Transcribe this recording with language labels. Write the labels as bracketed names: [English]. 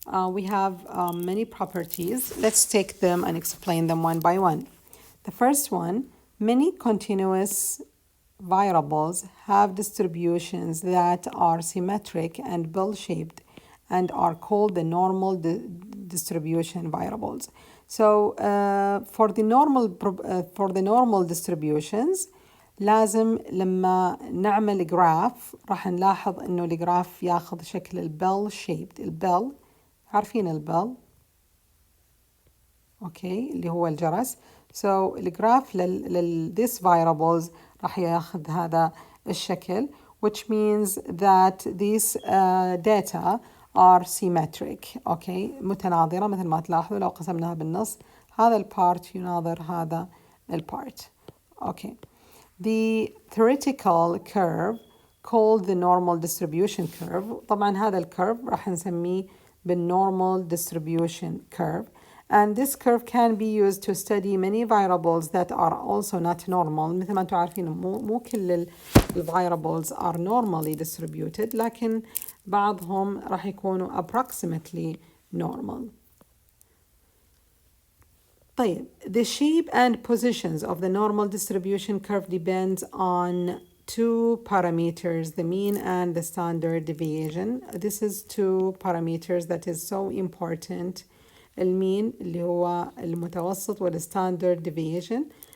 [English] We have many properties. Let's take them and explain them one by one. The first one, many continuous variables have distributions that are symmetric and bell-shaped and are called the normal distribution variables. So for the normal distributions [Arabic] لازم لما نعمل جراف راح نلاحظ انه الجراف ياخذ شكل البل shaped. البل عارفين البل اوكي اللي هو الجرس. [English] So الجراف this variables [Arabic] راح ياخذ هذا الشكل, [English] which means that these data are symmetric. [Arabic] اوكي متناظرة مثل ما تلاحظوا لو قسمناها بالنص هذا البارت يناظر هذا البارت. اوكي. [English] The theoretical curve called the normal distribution curve. [Arabic] طبعا هذا الكيرف راح نسميه بالnormal distribution curve. [English] And this curve can be used to study many variables that are also not normal. [Arabic] مثل ما انتم عارفين مو كل [English] variables are normally distributed, [Arabic] لكن بعضهم راح يكونوا approximately normal. [English] طيب, the shape and positions of the normal distribution curve depends on two parameters, the mean and the standard deviation. This is two parameters that is so important. [Arabic] المين اللي هو المتوسط وال standard deviation.